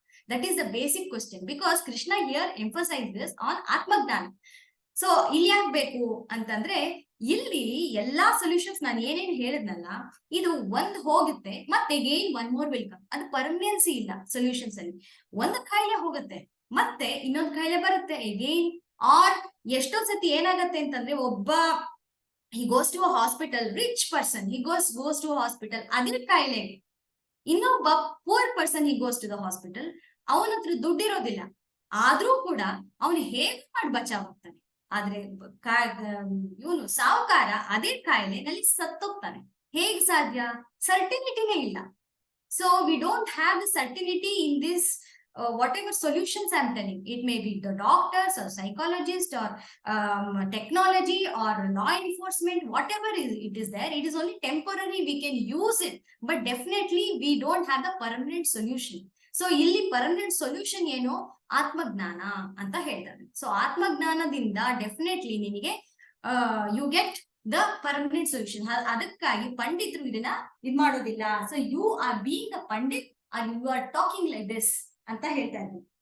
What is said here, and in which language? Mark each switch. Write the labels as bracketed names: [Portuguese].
[English] That is the basic question. Because Krishna here emphasize this on ಆತ್ಮಜ್ಞಾನ. [Kannada] So ಇಲ್ಲಿ ಯಾಕೆ ಅಂತಂದ್ರೆ, ಇಲ್ಲಿ ಎಲ್ಲಾ ಸೊಲ್ಯೂಷನ್ಸ್ ನಾನು ಏನೇನ್ ಹೇಳಿದ್ನಲ್ಲ, ಇದು ಒಂದ್ ಹೋಗುತ್ತೆ ಮತ್ತೆ [English] Again one more will come. [Kannada] ಅದು ಪರ್ಮನೆನ್ಸಿ ಇಲ್ಲ ಸೊಲ್ಯೂಷನ್ಸ್ ಅಲ್ಲಿ. ಒಂದು ಕಾಯಿಲೆ ಹೋಗುತ್ತೆ ಮತ್ತೆ ಇನ್ನೊಂದು ಕಾಯಿಲೆ ಬರುತ್ತೆ ಅಗೈನ್. ಆರ್ ಎಷ್ಟೋ ಸತಿ ಏನಾಗತ್ತೆ ಅಂತಂದ್ರೆ, ಒಬ್ಬ [English] he goes to a hospital, rich person, he goes to a hospital [Kannada] ಅದ್ರ ಕಾಯಿಲೆಗೆ. ಇನ್ನೊಬ್ಬ poor person [English] he goes to the hospital, [Kannada] ಅವನ ಹತ್ರ ದುಡ್ಡಿರೋದಿಲ್ಲ, ಆದ್ರೂ ಕೂಡ ಅವನು ಹೇಗೆ ಮಾಡಿ ಬಚಾವಾಗ್ತಾನೆ. ಆದ್ರೆ ಇವನು ಸಾಹುಕಾರ ಅದೇ ಕಾಯಿಲೆನಲ್ಲಿ ಸತ್ತೋಗ್ತಾನೆ. ಹೇಗ್ ಸಾಧ್ಯ? ಸರ್ಟಿನಿಟಿನೇ ಇಲ್ಲ. [English] So we don't have the certainty in this whatever solutions I'm telling. It may be the doctors or psychologists or technology or law enforcement, whatever it is there, it is only temporary. We can use it, but definitely we don't have the permanent solution. [Kannada] So ಇಲ್ಲಿ permanent solution ಏನು? ಆತ್ಮಜ್ಞಾನ ಅಂತ ಹೇಳ್ತಾರೆ. So ಆತ್ಮಜ್ಞಾನದಿಂದ definitely ನಿನಗೆ [English] You get the permanent solution. [Kannada] ಅದಕ್ಕಾಗಿ ಪಂಡಿತರು ಇದನ್ನ ಮಾಡೋದಿಲ್ಲ. [English] so you are being a pandit and you are talking like this [Kannada] ಅಂತ ಹೇಳ್ತಾ ಇದ್ವಿ.